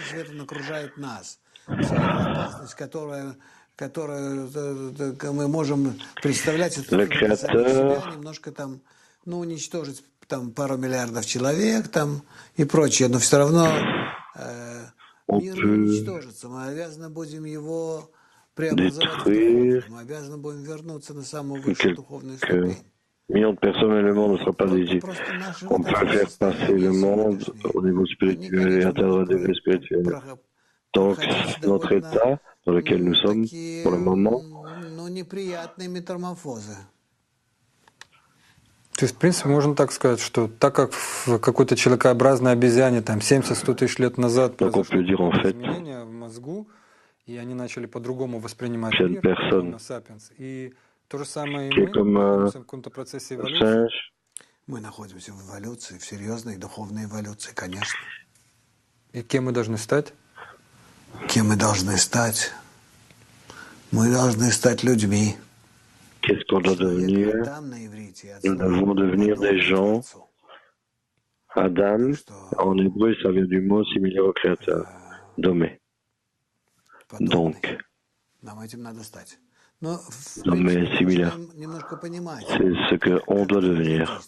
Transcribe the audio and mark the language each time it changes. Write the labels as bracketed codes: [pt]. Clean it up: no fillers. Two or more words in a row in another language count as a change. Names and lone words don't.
[fr] Le Créateur, on peut détruire quelques millions de personnes et le monde ne sera pas désiré. On peut faire passer le monde au niveau spirituel et atteindre un degré spirituel. Donc, notre état dans lequel nous sommes pour le moment, [ru] то есть, в принципе, можно так сказать, что так как в какой-то человекообразной обезьяне там 70-100 тысяч лет назад произошло изменение в мозгу, и они начали по-другому воспринимать мир, Homo sapiens, и то же самое и мы находимся в каком-то процессе эволюции. Мы находимся в эволюции, в серьезной духовной эволюции, конечно. И кем мы должны стать? Кем мы должны стать? Мы должны стать людьми. [fr] Qu'est-ce qu'on doit devenir? Nous devons devenir des gens. Adam, en hébreu, ça vient du mot similaire au Créateur, domé. Donc, domé similaire, c'est ce qu'on doit devenir.